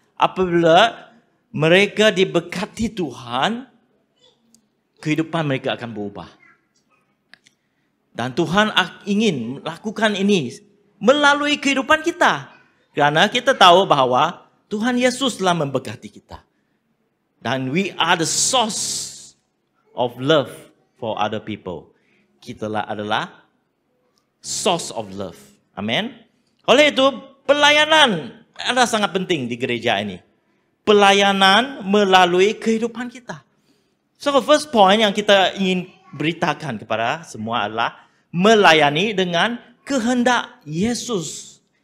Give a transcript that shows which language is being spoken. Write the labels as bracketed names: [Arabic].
[Malay] Apabila mereka diberkati Tuhan, kehidupan mereka akan berubah. Dan Tuhan ingin melakukan ini melalui kehidupan kita. Kerana kita tahu bahawa Tuhan Yesus telah memberkati kita. Dan [English] we are the source of love for other people. [Malay] Kita adalah [English] source of love. [Malay] Amen. Oleh itu, pelayanan adalah sangat penting di gereja ini. Pelayanan melalui kehidupan kita. [English] So, first point [Malay] yang kita ingin beritakan kepada semua adalah melayani dengan kehendak Yesus.